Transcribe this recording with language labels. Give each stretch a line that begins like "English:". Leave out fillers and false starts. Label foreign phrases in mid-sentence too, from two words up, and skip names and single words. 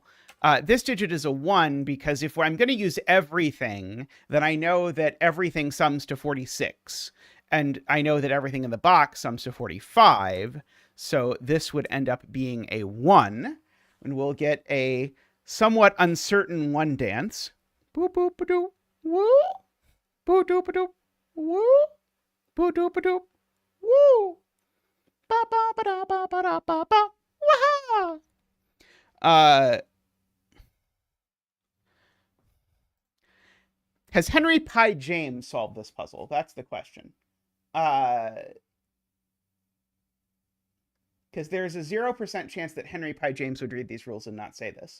English: This digit is a 1 because if I'm going to use everything, then I know that everything sums to 46. And I know that everything in the box sums to 45. So this would end up being a 1. And we'll get a somewhat uncertain 1 dance. Boop, boop, ba-doop, woo. Boop, doop, ba-doop, woo. Boop, doop, ba-doop, woo. Ba, ba, ba, da, ba, ba, da, ba, ba. Waha! Has Henry Pye James solved this puzzle? That's the question. Because there's a 0% chance that Henry Pye James would read these rules and not say this.